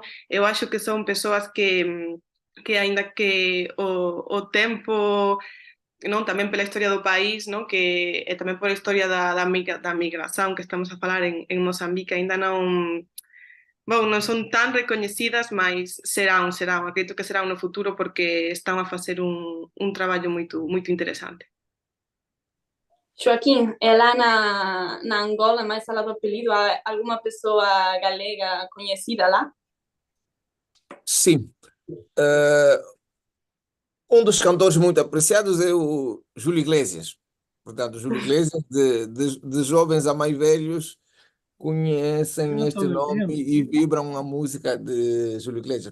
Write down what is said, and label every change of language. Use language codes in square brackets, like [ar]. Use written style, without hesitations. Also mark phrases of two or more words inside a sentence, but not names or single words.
[gl] Eu acho que son persoas que aínda que o tempo, non, tamén pela historia do país, non, que e tamén pola historia da migración que estamos a falar en Mozambique, aínda non son tan recoñecidas, mas serán, acredito que serán no futuro porque están a facer un traballo moito interesante. [pt] Joaquim, é lá na Angola, mais alá do apelido, há alguma pessoa galega conhecida lá? Sim. Um dos cantores muito apreciados é o Júlio Iglesias. Portanto, Júlio Iglesias, de jovens a mais velhos, conhecem este nome e vibram a música de Júlio Iglesias.